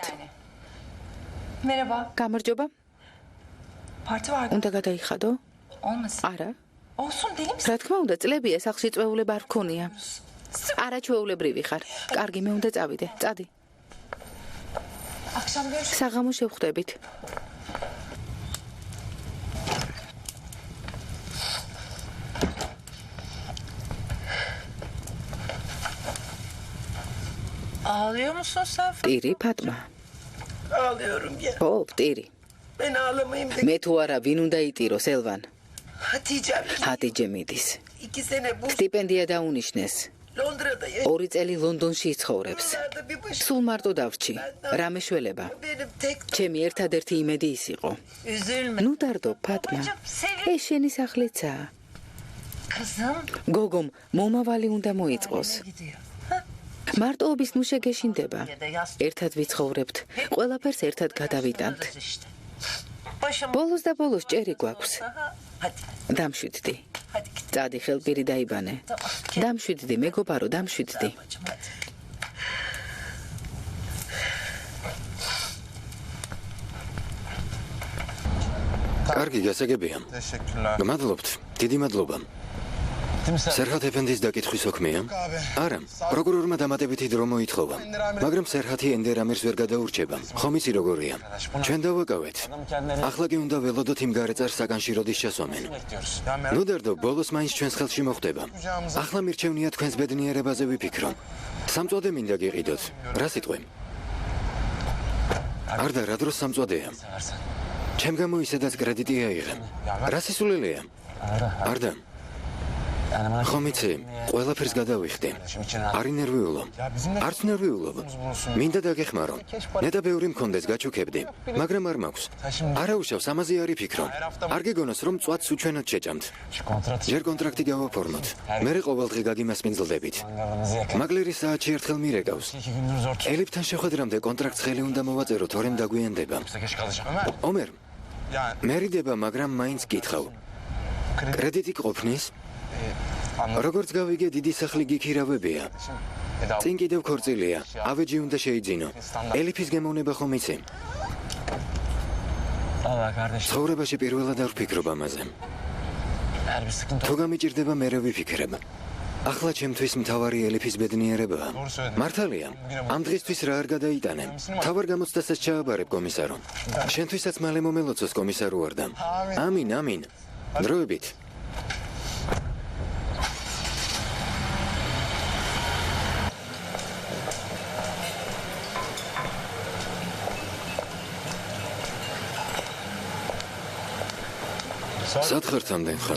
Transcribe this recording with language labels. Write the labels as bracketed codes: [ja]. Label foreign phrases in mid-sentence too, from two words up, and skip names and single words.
[ka] გამარჯობა. უნდა გადაიხადო? არა. რა თქმა უნდა, წლებია, სახლში წვეულება არ გქონია. არა ჩვეულებრივი ხარ. კარგი, მე უნდა წავიდე. წადი. საღამოს შევხვდებით. [tr] Ağlıyor musun sen? [ka] ტირი ფატმა. [tr] Ağlıyorum ya. [ka] ო, ტირი. [tr] Ben ağlamayayım da. [ka] მე თუ არა, ვინ უნდა იტიროს, ელვან? [tr] Hatice'm. [ka] ჰატიჯე მიდის. [tr] 2 sene bu [ka] სტიპენდია დაუნიშნეს. [tr] Londra'da yaşadım. [ka] 2 წელი ლონდონში იცხოვრებს. [tr] Buralarda bir başım. [ka] სულ მარტო დავრჩი. რა მეშველება? [tr] Benim tek [ka] ჩემი ერთადერთი იმედი ის იყო. [tr] üzülme. [ka] ნუ დარდო, ფატმა. ეს შენი სახლიცაა. [tr] Kızım. [ka] გოგომ, მომავალი უნდა მოიწყოს. [tr] Gidiyor. [ka] მარტოობის ნუ შეგეშინდება. ერთად ვიცხოვრებთ. ყველაფერს ერთად გადავიტანთ. [tr] işte. Başım. [ka] ბოლოს და ბოლოს ჭერი გვაქვს. [tr] Hadi. [ka] დამშვიდდი. [tr] Hadi git. [ka] წადი ხელპირი დაიბანე. დამშვიდდი, მეგობარო, დამშვიდდი. [tr] Bacım hadi. [ka] კარგი, გასაგებია. [tr] Teşekkürler. [ka] გმადლობთ. დიდი მადლობა. სერჰათ ეფენდის დაკითხვის ოქმეა? არა, პროკურორმა დამატებითი დრო მოითხოვა, მაგრამ სერჰათი ენდერ ამირს ვერ გადაურჩება. ხომ იცი როგორია? ჩვენ დავაკავეთ. ახლა კი უნდა ველოდოთ იმ გარეწარს საკანში როდის ჩასვამენ. [tr] Bekliyoruz. Ya merak [ka] ნუ დარდო, ბოლოს მაინც ჩვენს ხელში მოხდება. ახლა მირჩევნია თქვენს ბედნიერებაზე ვიფიქრო. სამწოდე მინდა გიყიდოთ. რა სიტყვი? არ და რა დროს სამწოდეა? [tr] seversen. [ka] ჩემ გამო ისედაც კრედიტი აიღე. რა სისულელეა? არ და ხომ იცი, ყველაფერს გადავიხდი. არ ინერვიულო. არც ნერვიულობ. მინდა დაგეხმარო. ნეტა ბევრი მქონდეს, გაჩუქებდი, მაგრამ არ მაქვს. არა უშავს, ამაზე არ იფიქრო. არ გეგონოს, რომ წვათს უჩვენოდ შეჭამთ. [tr] Şu kontrat [ka] ჯერ კონტრაქტი გავაფორმოთ. მერე ყოველდღე გაგიმასპინძლდებით. [tr] mangalınızı yakın. [ka] მაგლერი საათში ერთხელ მირეკავს. [tr] 2 gündür zor tuttum. [ka] ელიფთან შეხვედრამდე კონტრაქტს ხელი უნდა მოვაწერო, თორემ დაგვიანდება. [tr] Yoksa geç kalacağım. Ömer. [ka] ომერ, [tr] Yani [ka] მერიდება, მაგრამ მაინც გითხავ. კრედიტი ყოფნის? [tr] anladım. [ka] როგორც გავიგე, დიდი სახლი გიქირავებია. Eda. წინ კიდევ ქორწილია. ავეჯი უნდა შეიძინო. ელიფის გემოვნება ხომ იცი? [tr] Allah kardeşim. [ka] ცხოვრებაში პირველად არ ვფიქრობ ამაზე. [tr] Eğer bir sıkıntı [ka] თუ გამიჭირდება, მერე ვიფიქრებ. ახლა ჩემთვის მთავარი ელიფის ბედნიერებაა. მართალია, ამ დღისთვის რა არ გადაიტანე. თავარ გამოცდასაც ჩააბარებ კომისარო. შენთვისაც მალე მომელოცოს კომისარო ვარდა. ამინ, ამინ. დროებით. სათხართ ამდენ ხანს.